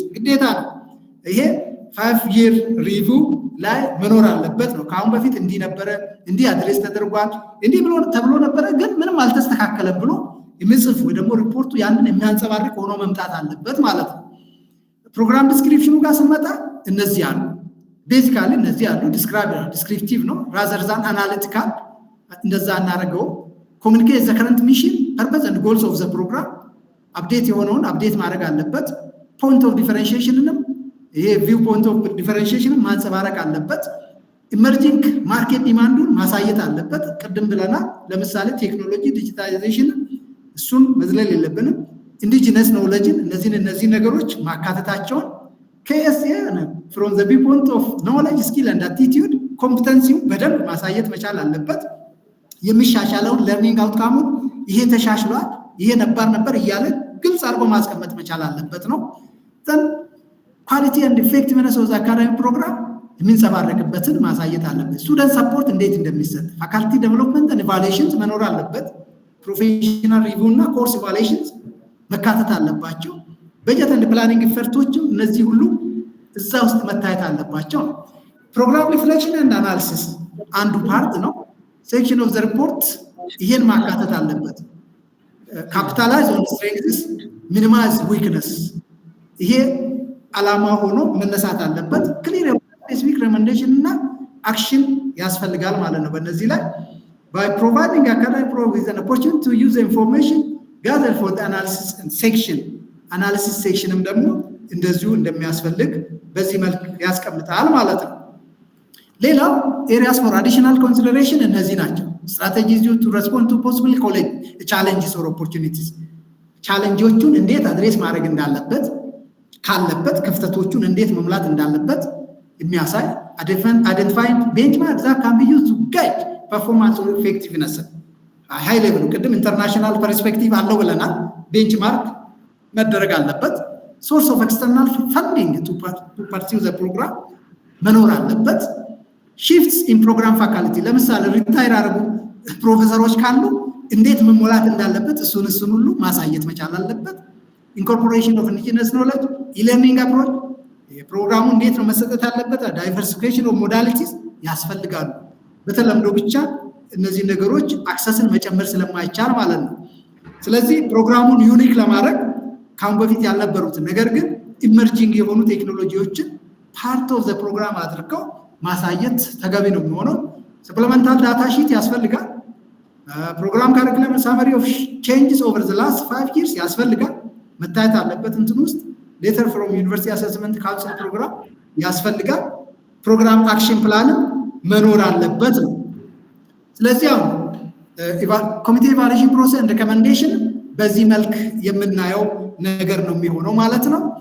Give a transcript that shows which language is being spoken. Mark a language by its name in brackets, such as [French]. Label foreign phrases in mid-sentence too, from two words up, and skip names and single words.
[Amharic] ግዴታ ነው። ይሄ [English] 5-year review [Amharic] ላይ መኖር አለበት ነው። ከአሁን በፊት እንዲህ ነበረ፣ እንዲህ አድሬስ ተደርጓል፣ እንዲህ ተብሎ ነበረ ግን ምንም አልተስተካከለም ብሎ የሚጽፍ ወይ ደግሞ ሪፖርቱ ያንን የሚያንጸባርቅ ሆኖ መምጣት አለበት ማለት ነው። [English] program description [Amharic] ጋር ስንመጣ እነዚህ አሉ። ቤዚካሊ እነዚህ አሉ። ዲስክሪፕቲቭ ነው [English] rather than analytical። [Amharic] እንደዛ እናደርገው [English] communicate the current mission, purpose and goals of the program። [Amharic] አፕዴት የሆነውን አፕዴት ማድረግ አለበት። [English] point of differentiationንም [Amharic] ይሄ [English] view point of differentiationንም [Amharic] ማንጸባረቅ አለበት። [English] emerging market demand [Amharic] ማሳየት አለበት። ቅድም ብለናል። ለምሳሌ ቴክኖሎጂ ዲጂታላይዜሽን እሱን መዝለል የለብንም። [English] indigenous knowledge [Amharic] እነዚህ ነገሮች ማካተታቸውን [English] KSA from the viewpoint of knowledge, skill and attitude [Amharic] ኮምፒተንሲው በደንብ ማሳየት መቻል አለበት። የሚሻሻለውን [English] learning outcome [Amharic] ይሄ ተሻሽሏል፣ ይሄ ነበር እያለ ግልጽ አድርጎ ማስቀመጥ መቻል አለበት ነው። [English] then quality and effectiveness of the academic program [Amharic] የሚንጸባረቅበትን ማሳየት አለበት። [English] student support [Amharic] እንዴት እንደሚሰጥ [English] faculty development and evaluations [Amharic] መኖር አለበት። [English] professional review [Amharic] እና [English] course evaluations [Amharic] መካተት አለባቸው። በጀት [English] and planning [Amharic] ኢፈርቶችም እነዚህ ሁሉ እዛ ውስጥ መታየት አለባቸው። [English] program reflection and analysis [Amharic] አንዱ ፓርት ነው። [English] section of the report [Amharic] ይሄን ማካተት አለበት። [English] capitalize on strengths, minimize weakness [Amharic] ይሄ አላማ ሆኖ መነሳት አለበት። [English] clear specific recommendation [Amharic] እና action ያስፈልጋል ማለት ነው። በእነዚህ ላይ [English] by providing academic programs with an opportunity to use the information gathered for the analysis [Amharic] sectionም ደግሞ እንደዚሁ እንደሚያስፈልግ በዚህ መልክ ያስቀምጣል ማለት ነው። ሌላው [English] areas for additional consideration [Amharic] እነዚህ ናቸው። [English] strategies to respond to possible challenges or opportunities [Amharic] ቻሌንጆቹን እንዴት አድሬስ ማድረግ እንዳለበት ካለበት ክፍተቶቹን እንዴት መሙላት እንዳለበት የሚያሳይ [English] identifying benchmarks that can be used to guide performance or effectiveness high level [Amharic] ቅድም [English] international perspective [Amharic] አለው ብለናል። ቤንችማርክ መደረግ አለበት። [English] source of external funding to pursue the program [Amharic] መኖር አለበት። [English] shifts in program faculty [Amharic] ለምሳሌ ሪታየር አረጉ ፕሮፌሰሮች ካሉ እንዴት መሞላት እንዳለበት እሱን ሁሉ ማሳየት መቻል አለበት። [English] incorporation of indigenous knowledge, e-learning approach [Amharic] የፕሮግራሙ እንዴት ነው መሰጠት አለበት። [English] diversification of modalities [Amharic] ያስፈልጋሉ። በተለምዶ ብቻ እነዚህ ነገሮች አክሰስን መጨመር ስለማይቻል ማለት ነው። ስለዚህ ፕሮግራሙን ዩኒክ ለማድረግ ካሁን በፊት ያልነበሩትን ነገር ግን ኢመርጂንግ የሆኑ ቴክኖሎጂዎችን [English] part of the program [Amharic] አድርገው ማሳየት ተገቢ ነው የሚሆነው። [English] supplemental data sheet [Amharic] ያስፈልጋል። [English] program curriculum summary of changes over the last 5 years [Amharic] ያስፈልጋል። መታየት አለበት እንትን ውስጥ [English] letter from university assessment council program [Amharic] ያስፈልጋል። [English] program action plan [Amharic] መኖር አለበት ነው። ስለዚህ አሁን [English] committee evaluation process and recommendation [Amharic] በዚህ መልክ የምናየው ነገር ነው የሚሆነው ማለት ነው።